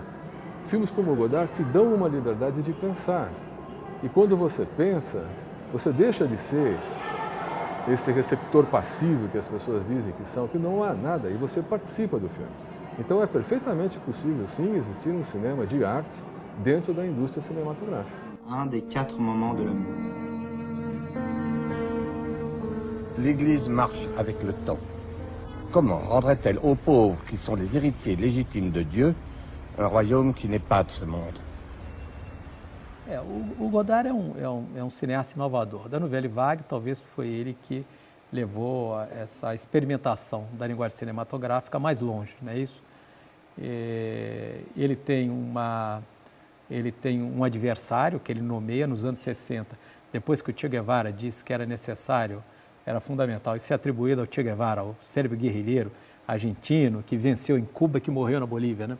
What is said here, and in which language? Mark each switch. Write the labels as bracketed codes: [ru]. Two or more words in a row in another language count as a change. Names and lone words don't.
[pt] Filmes como o Godard te dão uma liberdade de pensar. E quando você pensa, você deixa de ser esse receptor passivo que as pessoas dizem que são, que não há nada, e você participa do filme. Então é perfeitamente possível, sim, existir um cinema de arte dentro da indústria cinematográfica. [fr] Un des 4 moments de l'amour. L'Église marche avec le temps. Comment rendrait-elle aux pauvres, qui sont les héritiers légitimes de Dieu, un royaume qui n'est pas de ce monde? [pt] O Godard é um cineasta inovador. Da Nouvelle Vague, talvez foi ele que levou essa experimentação da linguagem cinematográfica mais longe, não é isso? Ele tem uma ele tem um adversário que ele nomeia nos anos 60, depois que o Che Guevara disse que era necessário, era fundamental, isso é atribuído ao Che Guevara, ao célebre guerrilheiro argentino que venceu em Cuba, que morreu na Bolívia, né?